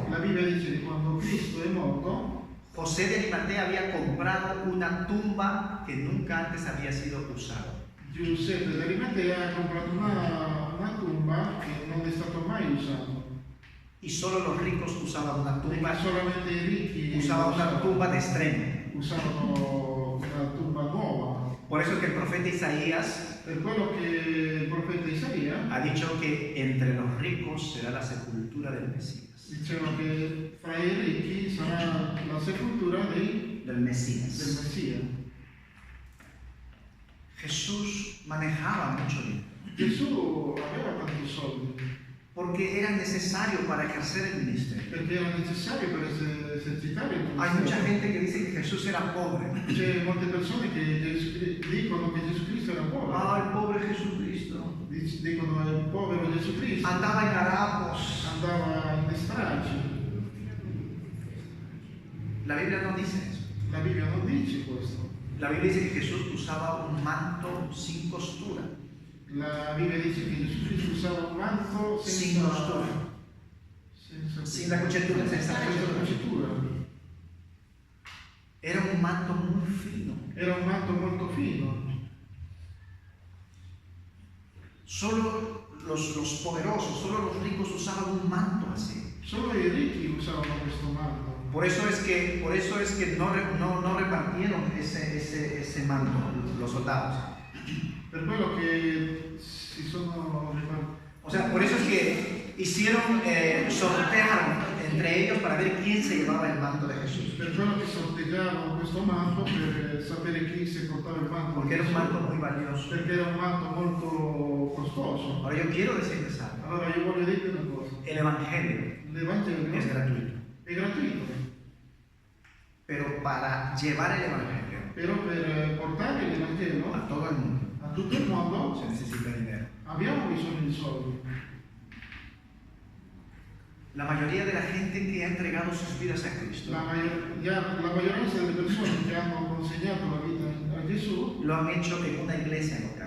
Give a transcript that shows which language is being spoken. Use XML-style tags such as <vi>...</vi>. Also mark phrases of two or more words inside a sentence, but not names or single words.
<it>La Bibbia dice che quando Cristo è morto,</it> <es>José de Arimatea había comprado una tumba que nunca antes había sido usada.</es> <it>Giuseppe di Arimatea ha comprato una tumba che non è stata mai usata.</it> <es>Y solo los ricos usaban una</es> <it>Perché</it> <es>tumba,</es> <it>solamente i ricchi</it> <es>usaban una tumba de estreno.</es> <it>usarono una tumba nuova.</it> <es>Por eso es que el profeta Isaías</es> <it>Per quello che il profeta Isaia</it> <es>ha dicho que entre los ricos será la sepultura del Mesías.</es> <it>diceva che fra i ricchi sarà la sepoltura</it> <es>Del</es> <it>del</it> <es>Mesías.</es> <it>Messia.</it> <es>Jesús manejaba mucho dinero</es> <it>Gesù aveva tanti soldi</it> <es>porque era necesario para ejercer el ministerio.</es> <it>perché era necessario per esercitare il</it> <es>Hay mucha</es> <it>ministero.</it> <es>gente que dice que Jesús era pobre.</es> <it>C'è molte persone che dicono che Gesù Cristo era povero.</it> <es>Ah, el pobre Jesucristo.</es> <it>Dicono il povero Gesù Cristo</it> <es>Andaba en harapos.</es> <it>andava in stracci.</it> <es>La Biblia no dice eso.</es> <it>La Bibbia non dice questo.</it> <es>La Biblia dice que Jesús usaba un manto sin costura.</es> <it>La Bibbia dice che Gesù Cristo usava un manto</it> <es>Sin costura. Sin la</es> <it>cucitura, senza senza cucitura.</it> <es>Era un manto muy fino.</es> <it>Era un manto molto fino.</it> <es>Solo los poderosos, solo los ricos usaban un manto así.</es> <it>Solo i ricchi usavano questo manto.</it> <es>Por eso es que no repartieron ese manto los soldados.</es> <it>Per quello che si sono</it> <es>O sea, por eso es que hicieron, sortearon entre ellos para ver quién se llevaba el manto de Jesús.</es> <it>per quello che sorteggiavano questo manto per sapere chi si portava il manto.</it> <es>Porque era un manto muy valioso.</es> <it>Perché era un manto molto costoso.</it> <es>Ahora yo quiero decirles algo.</es> <it>Allora io voglio dirvi una cosa.</it> <es>El Evangelio</es> <it>L'Evangelio</it> <es>es gratuito.</es> <it>è gratuito,</it> <es>Pero para llevar el Evangelio</es> <it>però per portare l'Evangelo</it> <es>a todo el mundo</es> <it>a tutto il mondo</it> <es>se necesita dinero.</es> <it>abbiamo bisogno di soldi.</it> <es>La mayoría de la gente que ha entregado sus vidas a Cristo</es> <it>La maggioranza delle persone che hanno consegnato la vita a Gesù</it> <es>lo han hecho en una iglesia local,</es>